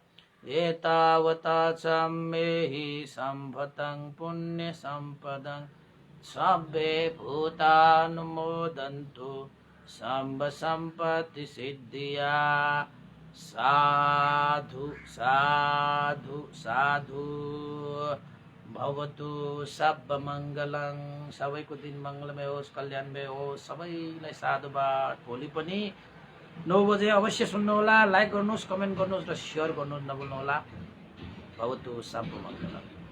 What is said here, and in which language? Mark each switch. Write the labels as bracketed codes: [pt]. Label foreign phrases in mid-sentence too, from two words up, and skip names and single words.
[pi] एतावता सम्मेहि सम्भतं पुण्यसम्पदं साब्बे भूतानुमोदन्तु साम्ब सम्पत्ति सिद्धिया। साधु साधु साधु। भवतु सब मङ्गलं। [ne] सबैको दिन मङ्गलमय होस्, कल्याणमय होस्। सबैलाई साधुवाद। भोलि पनि 9 बजे अवश्य सुन्नुहोला। लाइक गर्नुहोस्, कमेन्ट गर्नुहोस् र सेयर गर्नुहोस् नभुल्नुहोला। [pi] भवतु सब मङ्गलम्।